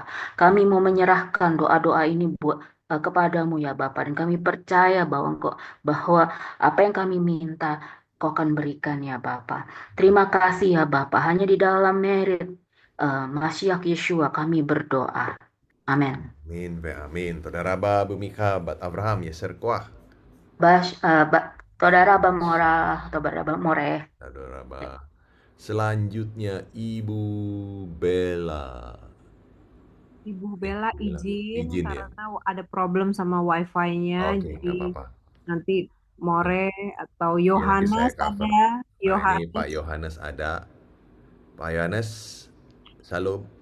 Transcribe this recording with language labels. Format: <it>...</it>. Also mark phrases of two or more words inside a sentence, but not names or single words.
<id>Kami mau menyerahkan doa-doa ini kepadamu ya Bapak, dan kami percaya bahwa apa yang kami minta Kau akan berikan ya Bapak. Terima kasih ya Bapak. Hanya di dalam merit Mashiach Yeshua kami berdoa. Amin. Amin, amin.</id> <he>תודה רבה Bu Mika Bat Abraham יישר כוח. תודה רבה מורה, תודה רבה מורה. תודה רבה.</he> <id>Selanjutnya Ibu Bella. Ibu Bella izin Izin, ya. karena ada problem sama wifi-nya, Oke, jadi nggak apa-apa. nanti More atau Nanti Yohanes saya cover. ada. Nah, ini Pak Yohanes ada. Pak Yohanes, salam.</id>